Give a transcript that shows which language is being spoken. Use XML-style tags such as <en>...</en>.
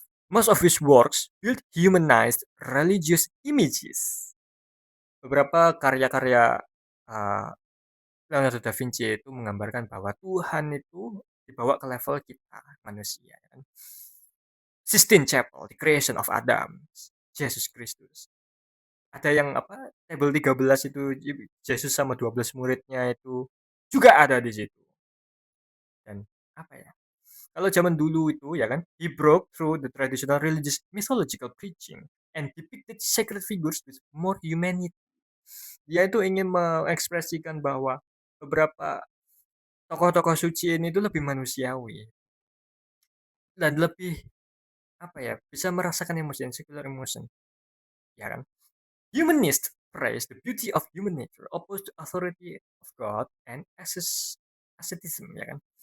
<en>Most of his works build humanized religious images.</en> <id>Beberapa karya-karya uh, Leonardo da Vinci itu menggambarkan bahwa Tuhan itu dibawa ke level kita manusia. Kan? Sistine Chapel, The Creation of Adam, Jesus Christus. Ada yang apa? Table 13 itu Yesus sama 12 muridnya itu juga ada di situ. Dan apa ya? Kalau zaman dulu itu ya kan,</id> <en>he broke through the traditional religious mythological preaching and depicted sacred figures with more humanity.</en> <id>Dia itu ingin mengekspresikan bahwa beberapa tokoh-tokoh suci ini tuh lebih manusiawi dan lebih, apa ya, bisa merasakan emosi,</id> <en>secular emotion,</en> <id>ya kan?</id> <en>Humanists praise the beauty of human nature, opposed to authority of God and asceticism, ya kan?</en>